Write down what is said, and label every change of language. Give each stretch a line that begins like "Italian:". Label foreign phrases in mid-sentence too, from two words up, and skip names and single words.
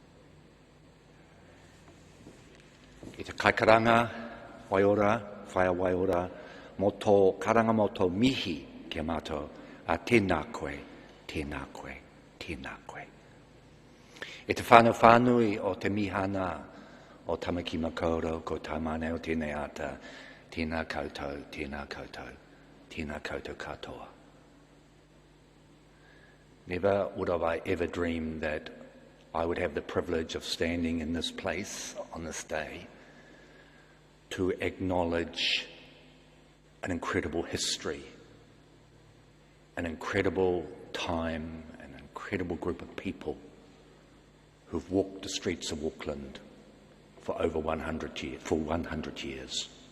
Māori: I te kaikaranga, waiora, whaia waiora, mo tō karanga mo tō mihi kia mātou, tēnā koe, tēnā koe, tēnā koe. E te whanui o te mihana o Tamaki Makaurau, ko tamane o tēnei ata, tēnā koutou, tēnā koutou, tēnā koutou katoa.
English: Never would have I ever dreamed that I would have the privilege of standing in this place on this day to acknowledge an incredible history, an incredible time, an incredible group of people who've walked the streets of Auckland for over 100 years.